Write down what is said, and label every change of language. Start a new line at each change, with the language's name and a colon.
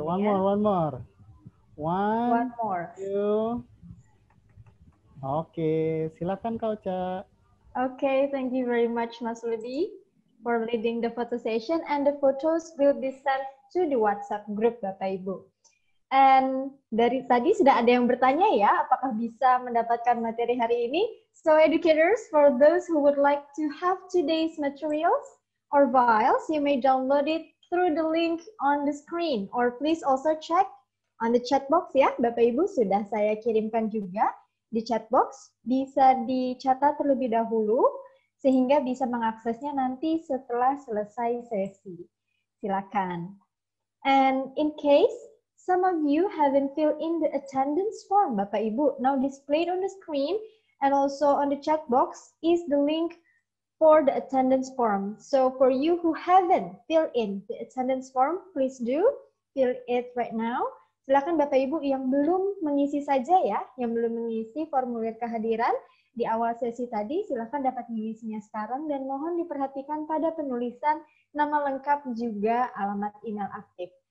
English: Okay, one more. 1, 2.
Indonesian: Okay, silakan Kak Ocha.
English: Okay, thank you very much, Mas Ludi, for leading the photo session, and the photos will be sent to the WhatsApp group, Bapak Ibu.
Indonesian: And dari tadi sudah ada yang bertanya ya, apakah bisa mendapatkan materi hari ini?
English: So educators, for those who would like to have today's materials or files, you may download it through the link on the screen, or please also check on the chat box ya,
Indonesian: Bapak Ibu sudah saya kirimkan juga di chat box, bisa dicatat terlebih dahulu sehingga bisa mengaksesnya nanti setelah selesai sesi. Silakan.
English: And in case some of you haven't filled in the attendance form, Bapak Ibu, now displayed on the screen and also on the chat box is the link for the attendance form. So for you who haven't filled in the attendance form, please do fill it right now.
Indonesian: Silakan Bapak Ibu yang belum mengisi saja ya, yang belum mengisi formulir kehadiran di awal sesi tadi, silakan dapat mengisinya sekarang dan mohon diperhatikan pada penulisan nama lengkap juga alamat email aktif.